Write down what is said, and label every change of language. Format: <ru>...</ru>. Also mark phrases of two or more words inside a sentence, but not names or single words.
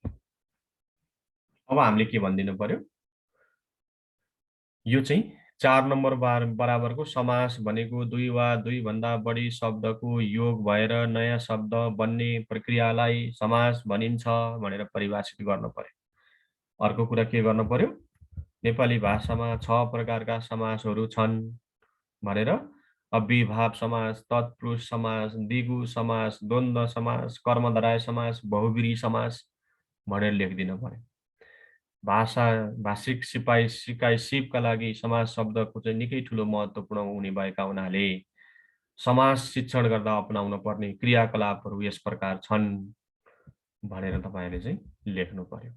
<ne>अब हामीले के भनिदिनु पर्यो यो चाहिँ 4 नम्बर बराबरको समास भनेको दुई वा दुई भन्दा बढी शब्दको योग भएर नयाँ शब्द बन्ने प्रक्रियालाई समास भनिन्छ भनेर परिभाषित गर्न पर्यो। अर्को कुरा के गर्न पर्यो नेपाली भाषामा 6 प्रकारका समासहरू छन् भनेर अव्ययीभाव समास, तत्पुरुष समास, दिगु समास, द्वन्द्व समास, कर्मधारय समास, बहुव्रीहि समास भनेर लेखिदिन पर्यो। भाषिक सिकाइ सिपका लागि समास शब्दको चाहिँ निकै ठूलो महत्त्वपूर्ण हुने भएका हुनाले समास शिक्षण गर्दा अपनाउन पर्ने क्रियाकलापहरू यस प्रकार छन् भनेर तपाईहरुले चाहिँ लेख्नु पर्यो।</ne>